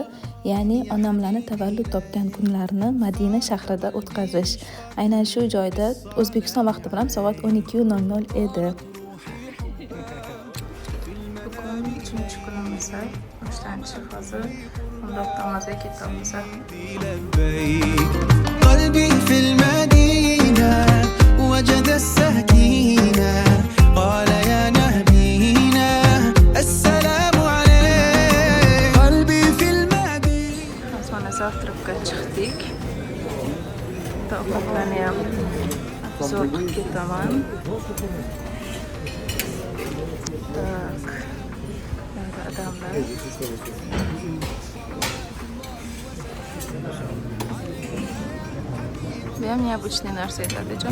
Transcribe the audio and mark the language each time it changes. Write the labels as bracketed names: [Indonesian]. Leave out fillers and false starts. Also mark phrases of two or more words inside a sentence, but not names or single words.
[Uzbek] Ya'ni onamlarni tavallud topgan kunlarini Madina shahrida o'tkazish. Aynan shu joyda O'zbekiston vaqti bilan soat 12:00 edi. Bugun 3-kunimiz. Boshlanishi hozir. Undoq namozga ketamiz. [Arabic] لبيك قلبي في المدينة وجد السكينة قال يا نبينا السلام عليك قلبي في المدينة [Uzbek] Mana zavtrakka chiqdik. Ovqatlarni ham obzor qilib ketaman. Так. Burada adamlar. Bu ham необычный narsa aytadi-chi.